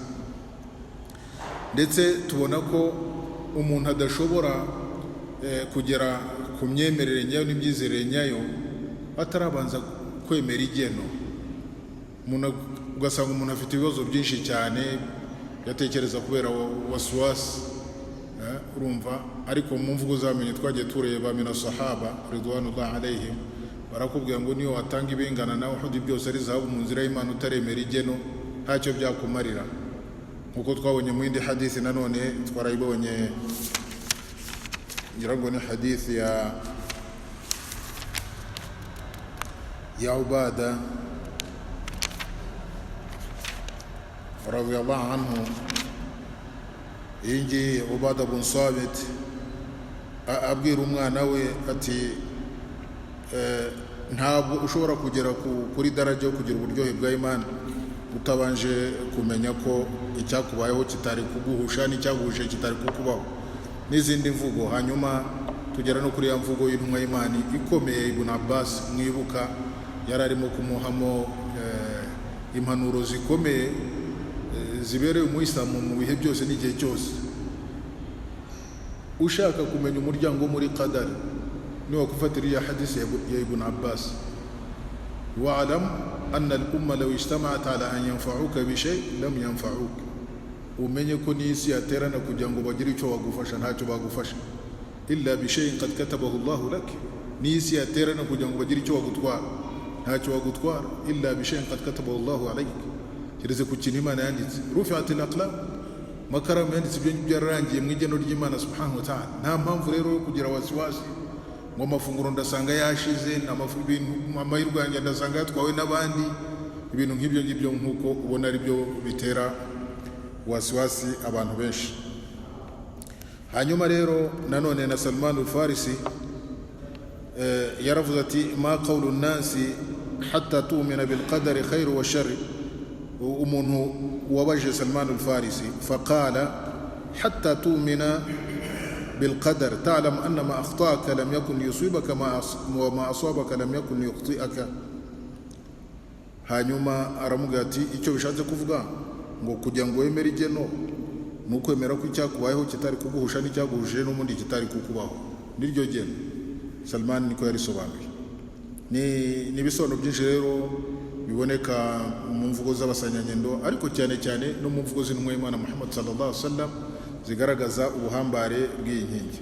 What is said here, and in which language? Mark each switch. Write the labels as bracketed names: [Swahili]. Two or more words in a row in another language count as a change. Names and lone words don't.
[Kinyarwanda] Ndetse tubona ko umuntu adashobora kugera ku myemerere nyayo n'imyizerere nyayo atarabanza kwemera igeno. Ugasanga umuntu afite ibibazo byinshi cyane yatekereza kubera waswasi, urumva. Ariko mu mvugo z'abamenyi twagiye tureba [Arabic] من الصحابة رضوان الله عليهم, [Kinyarwanda] barakubwira ngo niyo watanga ibingana na Uhud byose ari zahabu mu nzira y'Imana utaremera igeno ntacyo byakumarira. Nkuko twabonye mu yindi hadithi nanone twarayibonye, ngira ngo ni hadithi ya Ubada radiyallahu anhu. Ingi Ubada bin Sabit abwira umwana we ati ntabwo ushobora kugera kuri daraja yo kugira uburyohe bwa Imana utabanje kumenya ko icyakubayeho kitari kuguhusha n'icyaguhushe kitari kukubaho, n'izindi mvugo. Hanyuma tugera no kuri ya mvugo y'intumwa y'Imana ikomeye Ibn Abbas, mwibuka yari arimo kumuhamo impanuro zikomeye zibereye umuyisilamu mu bihe byose n'igihe cyose. ushaka kumenya umuryango muri qadar niwo kufatiriya hadisi ya Ibn Abbas [Arabic] واعلم أن الأمة لو اجتمعت على أن ينفعوك بشيء لم ينفعوك, [Kinyarwanda] umenye ko n'isi yaterana kugira ngo bagire icyo bagufasha ntacyo bagufasha, [Arabic] إلا بشيء قد كتبه الله لك, [Kinyarwanda] n'isi yaterana kugira ngo bagire icyo bagutwara ntacyo bagutwara, [Arabic] إلا بشيء قد كتبه الله عليك, [Kinyarwanda] kireze ku kintu Imana yanditse. [Arabic] رفعت الأقلام, [Kinyarwanda] makaramu yanditse ibyo byararangiye mu igeno ry'Imana [Arabic] سبحانه وتعالى. [Kinyarwanda] Nta mpamvu rero yo kugira wasiwasi ngo amafunguro ndasanga yashize, amahirwe yanjye ndasanga yatwawe n'abandi, ibintu nk'ibyo ngibyo nk'uko ubona ari byo bitera wasiwasi abantu benshi. Hanyuma rero nanone na Salman al-Farisi yaravuze ati [Arabic] ما قول الناس حتى تؤمن بالقدر خيره وشره. [Kinyarwanda] umuntu wabaje [Arabic] Salman al-Farisi فقال حتى تؤمن بالقدر تعلم أن ما أخطأك لم يكن يصيبك وما أصابك لم يكن يخطئك. [Kinyarwanda] hanyuma aramuga ati icyo bishatse kuvuga ngo kugira ngo wemere igeno nuko wemera ko icyakubayeho kitari kuguhusha n'icyaguhuje n'umundi kitari kukubaho, niryo geno. Salman niko yarisobanuye. Ni bisobanuro byinshi rero biboneka mu mvugo z'abasanyanyendo, ariko cyane cyane no mu mvugo z'intumwa y'Imana Muhammad [Arabic] صلى الله عليه وسلم [Kinyarwanda] zigaragaza ubuhambare bw'iyi nkingi.